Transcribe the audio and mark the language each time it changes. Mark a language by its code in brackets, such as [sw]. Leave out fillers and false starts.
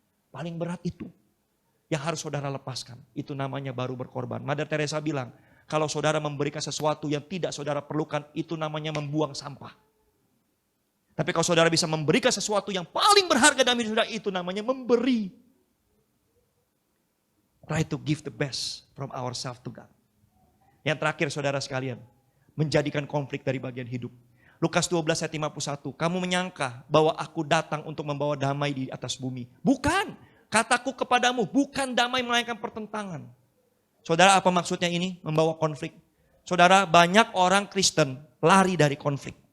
[id] Paling berat itu yang harus saudara lepaskan. Itu namanya baru berkorban. Mother Teresa bilang, kalau saudara memberikan sesuatu yang tidak saudara perlukan, itu namanya membuang sampah. Tapi kalau saudara bisa memberikan sesuatu yang paling berharga dalam hidup saudara, itu namanya memberi. [en] Try to give the best from ourselves to God. [id] Yang terakhir saudara sekalian, menjadikan konflik dari bagian hidup. Lukas 12 ayat 51, kamu menyangka bahwa aku datang untuk membawa damai di atas bumi. Bukan, kataku kepadamu bukan damai melainkan pertentangan. Saudara, apa maksudnya ini? Membawa konflik. Saudara, banyak orang Kristen lari dari konflik.